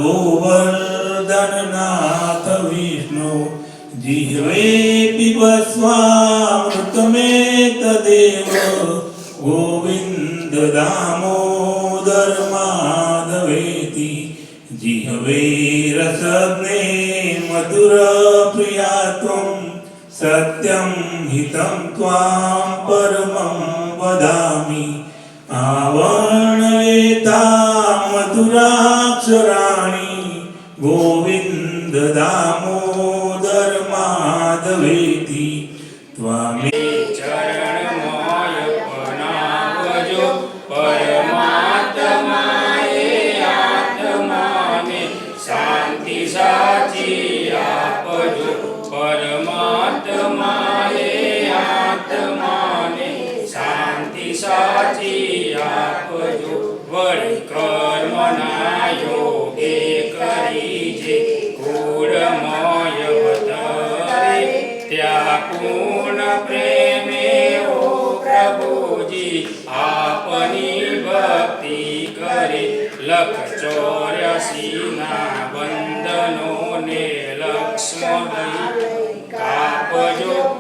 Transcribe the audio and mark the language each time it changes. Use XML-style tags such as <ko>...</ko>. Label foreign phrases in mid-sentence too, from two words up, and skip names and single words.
<sa>गोवर्धननाथ विष्णु जिह्वे पिबस्वामृतमेतदेव गोविन्द दामोदर माधवेति जिह्वे रसज्ञे मधुर प्रिया त्वं सत्यं हितं त्वां परमं वदामि आवर्णयेता मधुराक्षराणि गोविन्द दामोदर माधवेति त्वामे</sa> <gu>ચરણમય બનાવજો પરમાત્માએ આત્માને શાંતિ સાચી આપજો પરમાત્માએ આત્માને શાંતિ સાચી આપજો વળી કર્મના યોગે કરી જે કુળમય વતરે ત્યાં પૂર્ણ પ્રેમે ઓ પ્રભુજી આપની ભક્તિ કરે લખ 84 ના બંધનોને લક્ષ્મણ કાપજો</gu>